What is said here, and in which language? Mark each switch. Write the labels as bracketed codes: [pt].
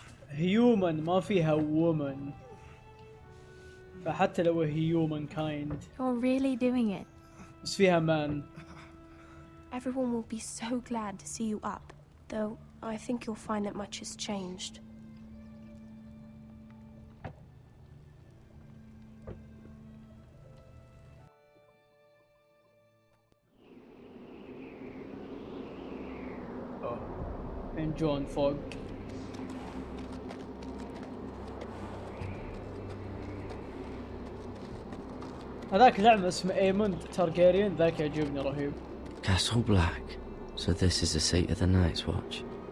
[ar] هيومن ما فيها وومن، فحتى لو هيومن كايند [en] You're really doing it. [ar] بس فيها مان. [en] Everyone will be so glad to see you up. Though, I think you'll find that much has changed. [ar] من جون فوق. هذاك لعبة اسمه ايموند تارجيريان، ذاك يعجبني رهيب. [en] Castle Black. So this is the seat of the Night's Watch.